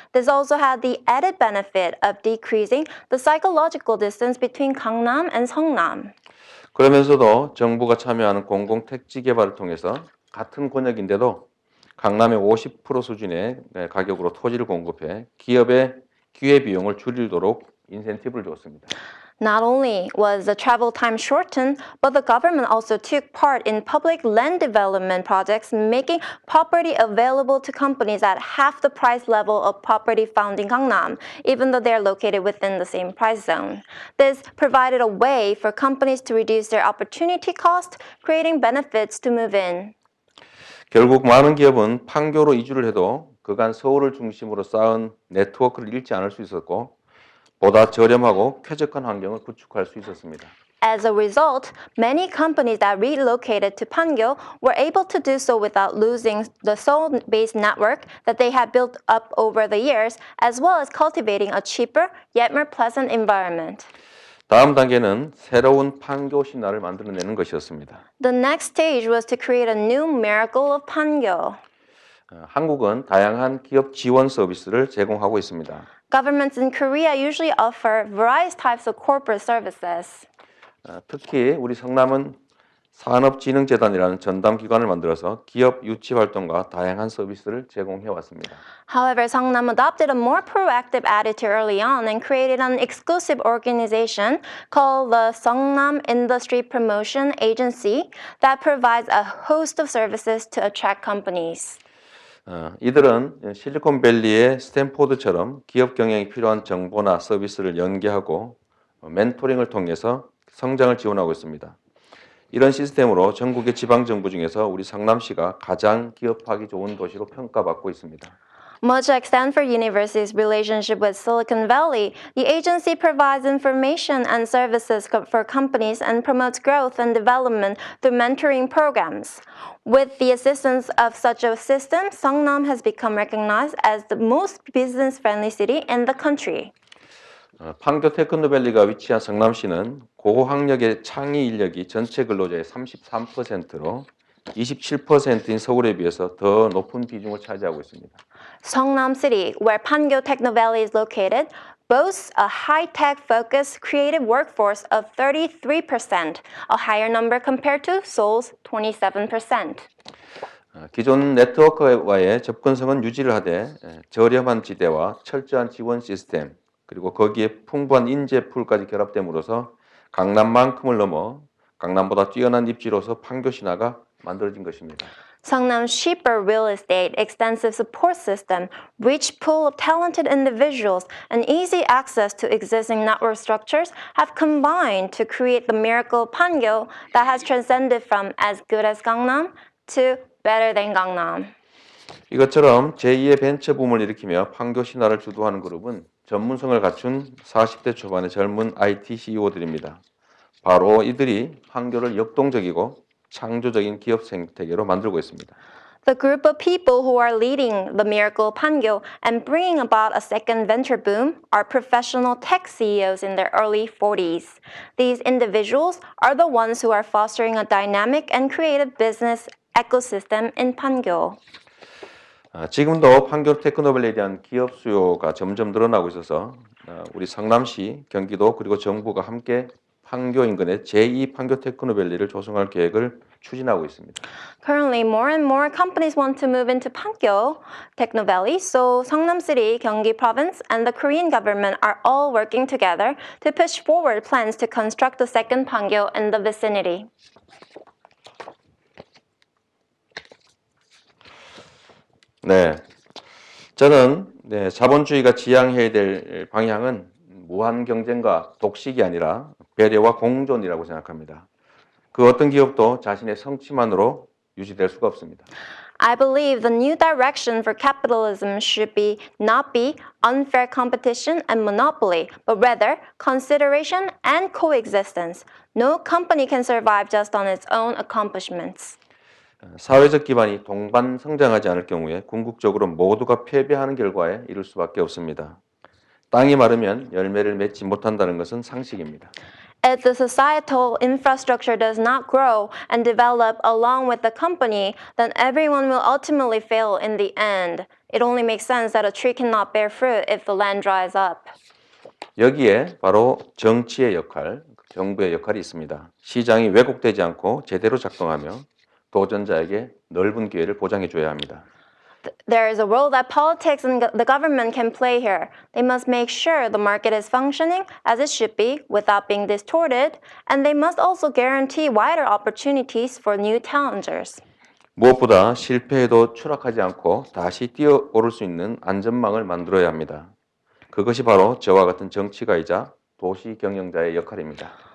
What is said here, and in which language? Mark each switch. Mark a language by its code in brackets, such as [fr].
[en] This also had the added benefit of decreasing the psychological distance between Gangnam and SeongNam. [ko] 그러면서도 정부가 참여하는 공공 택지 개발을 통해서 같은 권역인데도 강남의 50% 수준의 가격으로 토지를 공급해 기업의 기회 비용을 줄이도록 인센티브를 줬습니다. [en] Not only was the travel time shortened, but the government also took part in public land development projects, making property available to companies at half the price level of property found in Gangnam, even though they are located within the same price zone. This provided a way for companies to reduce their opportunity cost, creating benefits to move in. [ko] 결국 많은 기업은 판교로 이주를 해도 그간 서울을 중심으로 쌓은 네트워크를 잃지 않을 수 있었고 보다 저렴하고 쾌적한 환경을 구축할 수 있었습니다. [en] As a result, many companies that relocated to Pangyo were able to do so without losing the Seoul-based network that they had built up over the years, as well as cultivating a cheaper yet more pleasant environment. [ko] 다음 단계는 새로운 판교 신화를 만들어내는 것이었습니다. [en] The next stage was to create a new miracle of Pangyo. [ko] 한국은 다양한 기업 지원 서비스를 제공하고 있습니다. [en] Governments in Korea usually offer various types of corporate services. [ko] 특히 우리 성남은 산업진흥재단이라는 전담기관을 만들어서 기업 유치 활동과 다양한 서비스를 제공해 왔습니다. [en] However, SeongNam adopted a more proactive attitude early on and created an exclusive organization called the SeongNam Industry Promotion Agency that provides a host of services to attract companies. [ko] 이들은 실리콘밸리의 스탠포드처럼 기업 경영이 필요한 정보나 서비스를 연계하고 멘토링을 통해서 성장을 지원하고 있습니다. 이런 시스템으로 전국의 지방정부 중에서 우리 성남시가 가장 기업하기 좋은 도시로 평가받고 있습니다. [en] Much like Stanford University's relationship with Silicon Valley, the agency provides information and services for companies and promotes growth and development through mentoring programs. With the assistance of such a system, SeongNam has become recognized as the most business-friendly city in the country. [ko] 판교 테크노밸리가 위치한 성남시는 고학력의 창의 인력이 전체 근로자의 33%로 27%인 서울에 비해서 더 높은 비중을 차지하고 있습니다. [en] SeongNam City, where Pangyo Techno Valley is located, boasts a high-tech focused creative workforce of 33%, a higher number compared to Seoul's 27%. [ko] 기존 네트워크와의 접근성은 유지를 하되 저렴한 지대와 철저한 지원 시스템 그리고 거기에 풍부한 인재풀까지 결합됨으로써 강남만큼을 넘어 강남보다 뛰어난 입지로서 판교 신화가 만들어진 것입니다. [en] SeongNam's cheaper real estate, extensive support system, rich pool of talented individuals, and easy access to existing network structures have combined to create the miracle Pangyo that has transcended from as good as Gangnam to better than Gangnam. [ko] 이것처럼 제2의 벤처 붐을 일으키며 판교 신화를 주도하는 그룹은 전문성을 갖춘 40대 초반의 젊은 IT CEO들입니다. 바로 이들이 판교를 역동적이고 창조적인 기업 생태계로 만들고 있습니다. [en] The group of people who are leading the miracle Pangyo and bringing about a second venture boom are professional tech CEOs in their early 40s. These individuals are the ones who are fostering a dynamic and creative business ecosystem in Pangyo. [ko] 지금도 판교 테크노밸리에 대한 기업 수요가 점점 늘어나고 있어서 우리 성남시, 경기도 그리고 정부가 함께 판교 인근의 제2 판교 테크노밸리를 조성할 계획을 추진하고 있습니다. [en] Currently, more and more companies want to move into Pangyo Techno Valley, so Seongnam City, Gyeonggi Province, and the Korean government are all working together to push forward plans to construct the second Pangyo in the vicinity. [ko] 네, 저는 자본주의가 지향해야 될 방향은 무한 경쟁과 독식이 아니라 배려와 공존이라고 생각합니다. 그 어떤 기업도 자신의 성취만으로 유지될 수가 없습니다. [en] I believe the new direction for capitalism should not be unfair competition and monopoly, but rather consideration and coexistence. No company can survive just on its own accomplishments. [ko] 사회적 기반이 동반 성장하지 않을 경우에 궁극적으로 모두가 패배하는 결과에 이를 수밖에 없습니다. 땅이 마르면 열매를 맺지 못한다는 것은 상식입니다. [en] If the societal infrastructure does not grow and develop along with the company, then everyone will ultimately fail in the end. It only makes sense that a tree cannot bear fruit if the land dries up. [ko] 여기에 바로 정치의 역할, 정부의 역할이 있습니다. 시장이 왜곡되지 않고 제대로 작동하며 도전자에게 넓은 기회를 보장해 줘야 합니다. [en] There is a role that politics and the government can play here. They must make sure the market is functioning as it should be without being distorted, and they must also guarantee wider opportunities for new challengers. [ko] 무엇보다 실패해도 추락하지 않고 다시 뛰어오를 수 있는 안전망을 만들어야 합니다. 그것이 바로 저와 같은 정치가이자 도시 경영자의 역할입니다.